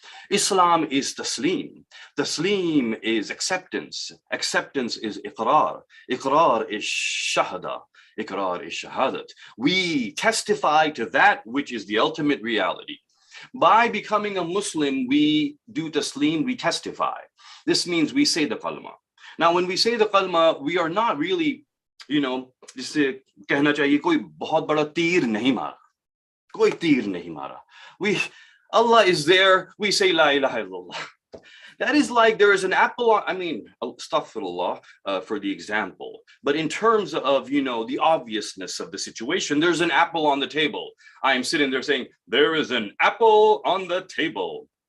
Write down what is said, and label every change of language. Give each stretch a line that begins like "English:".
English: Islam is taslim. Taslim is acceptance. Acceptance is iqrar. Iqrar is shahada. Iqrar is shahadat. We testify to that which is the ultimate reality. By becoming a Muslim, we do taslim, we testify. This means we say the kalma. Now, when we say the kalma, we are not really,
Hindi: जिससे कहना चाहिए कोई बहुत बड़ा तीर नहीं मारा, कोई तीर नहीं मारा.
English: Allah is there, we say la ilaha illallah. That is like there is an apple, astaghfirullah for the example. But in terms of, the obviousness of the situation, there's an apple on the table. I am sitting there saying, there is an apple on the table.